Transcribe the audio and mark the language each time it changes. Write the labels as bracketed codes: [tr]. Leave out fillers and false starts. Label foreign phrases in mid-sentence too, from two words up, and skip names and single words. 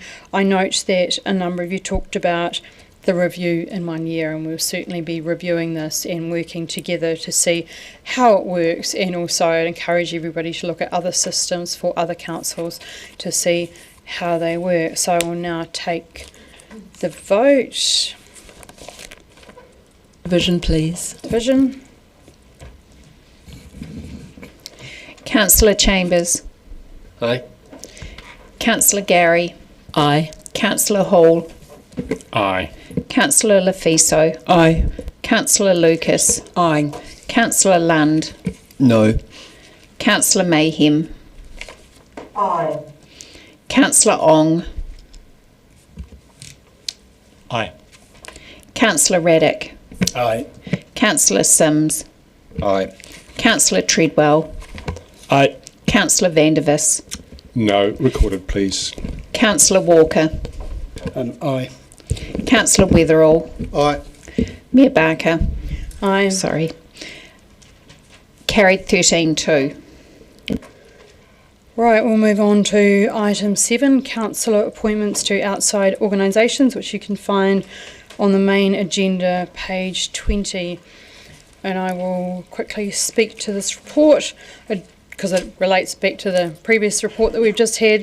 [en] I note that a number of you talked about the review in 1 year, and we'll certainly be reviewing this and working together to see how it works, and also I'd encourage everybody to look at other systems for other councils to see how they work. So I will now take the vote. Division, please. Division. Councillor Chambers. Aye. Councillor Gary. Aye. Councillor Hall. Aye. Councillor Lefiso. Aye. Councillor Lucas. Aye. Councillor Lund. No. Councillor Mayhem. Aye. Councillor Ong. Aye. Councillor Raddick. Aye. Councillor Sims. Aye. Councillor Treadwell. Aye. Councillor Vandervis. No. Recorded, please. Councillor Walker. Aye. Councillor Weatherall. Aye. Mayor Barker. Aye. Sorry. Carried 13-2. Right, we'll move on to item 7, councillor appointments to outside organisations, which you can find on the main agenda, page 20. And I will quickly speak to this report, because it relates back to the previous report that we've just had.